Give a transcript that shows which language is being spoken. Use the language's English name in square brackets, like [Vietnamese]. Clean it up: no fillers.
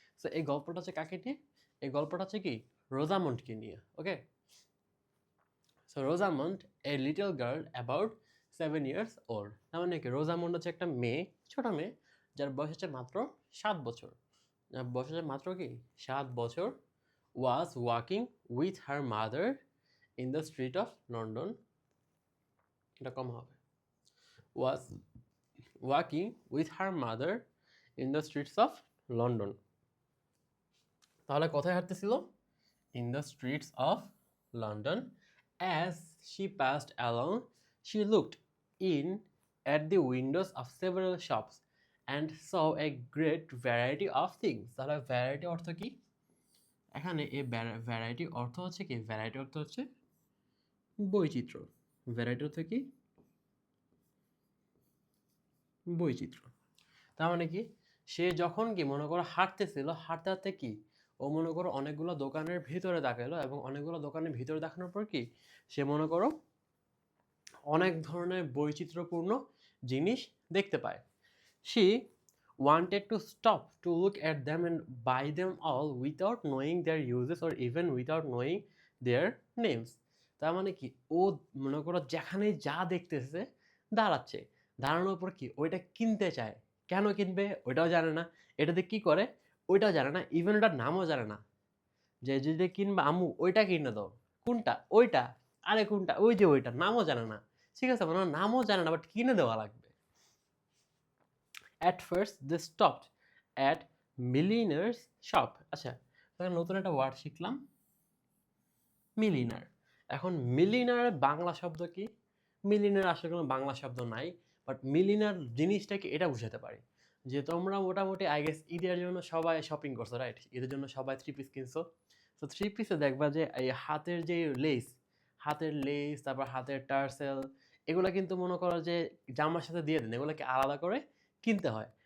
[Bangla] So এই গল্পটা হচ্ছে কাকে নিয়ে? এই গল্পটা হচ্ছে কি রোজামন্ডকে নিয়ে। [English] Okay, so Rosamond a little girl about 7 years old. [Bangla] তার মানে কি রোজামন্ড হচ্ছে একটা মেয়ে, ছোট মেয়ে, যার বয়স হচ্ছে মাত্র 7 বছর। যার বয়স হচ্ছে মাত্র কি 7 বছর। [English] was walking with her mother in the street of London. [Bangla] এটা কম হবে, [English] was walking with her mother in the streets of London. [Bangla] তাহলে কোথায় হাঁটতেছিল? [English] In the streets of London. As she passed along, she looked in at the windows of several shops and saw a great variety of things. [Bangla] তাহলে variety অর্থ কি? এখানে এই variety অর্থ হচ্ছে কি? ভ্যারাইটি অর্থ হচ্ছে বৈচিত্র্য। ভ্যারাইটি অর্থ কি? বৈচিত্র্য। তার মানে কি সে যখন কি মনে করো হাঁটতেছিল, হাঁটতে হাঁটতে কি ও মনে করো অনেকগুলো দোকানের ভিতরে দেখালো, এবং অনেকগুলো দোকানের ভিতরে দেখানোর পর কি সে মনে করো অনেক ধরনের বৈচিত্র্যপূর্ণ জিনিস দেখতে পায়। [English] She wanted to stop to look at them and buy them all without knowing their uses or even without knowing their names. [Bangla] তার মানে কি ও মনে করো যেখানে যা দেখতেছে দাঁড়াচ্ছে, দাঁড়ানোর পর কি ওইটা কিনতে চায়। কেন কিনবে ওইটাও জানে না, এটাতে কি করে ওইটাও জানে না, ইভেন ওটার নামও জানে না। যে যদি কিনবা আম্মু ওইটা কিনে দাও, কোনটা? ওইটা। আরে কোনটা? ওই যে ওইটা, নামও জানে না, ঠিক আছে, মানে নামও জানে না বাট কিনে দেওয়া লাগবে। [English] At first they stopped at milliner's shop. [Bangla] আচ্ছা, তাহলে নতুন একটা ওয়ার্ড শিখলাম, মিলিনার। এখন মিলিনারের বাংলা শব্দ কি? মিলিনার আসলে কোনো বাংলা শব্দ নাই, বাট মিলিনার জিনিসটা কি এটা বুঝাতে পারি যে তোমরা মোটামুটি আই গেস ঈদের জন্য সবাই শপিং করছো, রাইট? ঈদের জন্য সবাই 3 পিস কিনছো। তো 3 পিসে দেখবা যে এই হাতের যে লেস, তারপর হাতের টার্সেল, এগুলো কিন্তু মনে করো যে জামার সাথে দিয়ে দেন, এগুলোকে আলাদা করে কিনতে হয়।